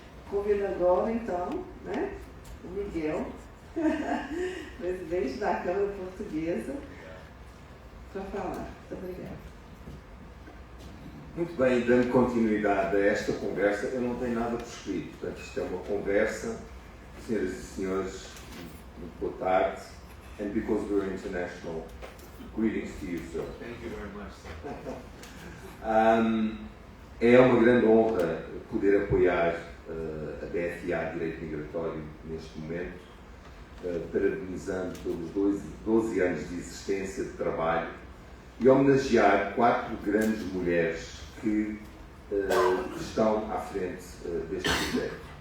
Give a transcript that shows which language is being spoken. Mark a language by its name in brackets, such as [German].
[Portuguese] Convido agora, então, né, o Miguel, presidente da Câmara Portuguesa, para falar. Muito obrigada. Muito bem, dando continuidade a esta conversa, eu não tenho nada por escrito. Portanto, isto é uma conversa. Senhoras e senhores, muito boa tarde. [English] And because we're international, greetings to you, sir. Thank you very much. [Portuguese] É uma grande honra poder apoiar a BFA Direito Migratório neste momento, parabenizando pelos 12 anos de existência, de trabalho, e homenagear 4 grandes mulheres que estão à frente deste projeto.